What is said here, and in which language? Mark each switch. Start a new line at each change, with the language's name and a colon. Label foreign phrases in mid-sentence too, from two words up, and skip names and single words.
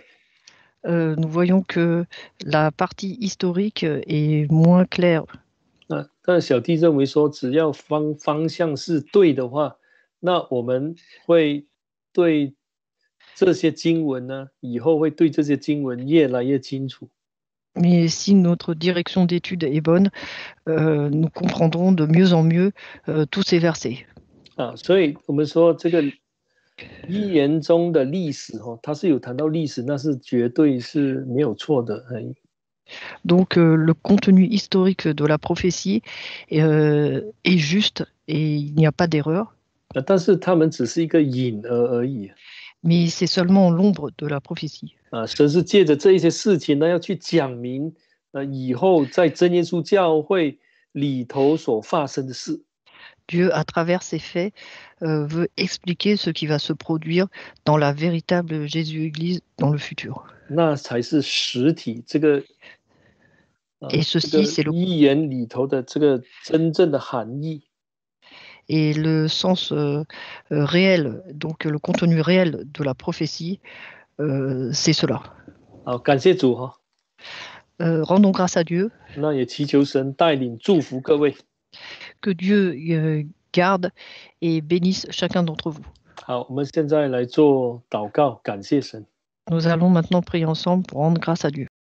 French: Nous voyons que la partie historique est moins claire.
Chinese: 但小弟认为说，只要方向是对的话，那我们会对这些经文呢，以后会对这些经文越来越清楚。
French: Mais si notre direction d'étude est bonne, nous comprendrons de mieux en mieux tous ces versets.
Chinese: 所以我们说这个预言中的历史它是有谈到历史，那是绝对是没有错的。
French: Donc le contenu historique de la prophétie est juste et il n'y a pas d'erreur.
Chinese: 但是他们只是一个影而已。
French: Mais c'est seulement l'ombre de la prophétie.
Chinese: 神是借着这一些事情呢，要去讲明以后在真耶稣教会里头所发生的事。
French: Dieu, à travers ces faits, veut expliquer ce qui va se produire dans la véritable Jésus-Église dans le futur.
Chinese: 那才是实体这个
French: Et ceci, c'est
Chinese: 预言里头的这个真正的含义。
French: Et le sens réel, donc le contenu réel de la prophétie, c'est cela.
Chinese: 好，感谢主
French: rendons grâce à Dieu.
Chinese: 那也祈求神带领祝福各位。
French: Que Dieu garde et bénisse chacun d'entre vous.
Chinese: 好，我们现在来做祷告，感谢神。
French: Nous allons maintenant prier ensemble pour rendre grâce à Dieu.